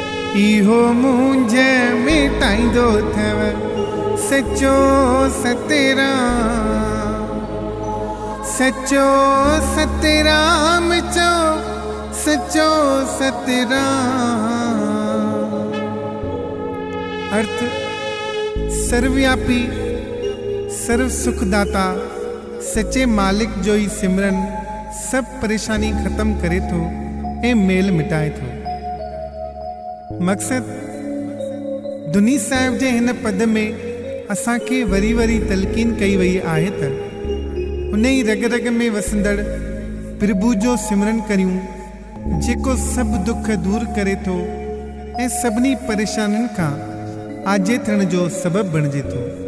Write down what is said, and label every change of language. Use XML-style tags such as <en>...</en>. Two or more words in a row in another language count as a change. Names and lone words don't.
<sd>इहो मुंझ मिटाईंदो थव सचो सतराम, सचो सतराम चो सचो सतराम। अर्थ सर्वव्यापी सर्व सुखदाता सच्चे मालिक जो ही सिमरन सब परेशानी ख़त्म करे थो ऐं मेल मिटाए थो। मक़सद दुनी साहिब जे हिन पद में असांखे वरी वरी तलकीन कई वई आहे त उन ई रग रग में वसंदड़ प्रभु जो सिमरन करियूं जेको सभु दुख दूर करे थो ऐं सभिनी परेशानियुनि खां आजे थियण जो सबबु बणिजे थो।</sd>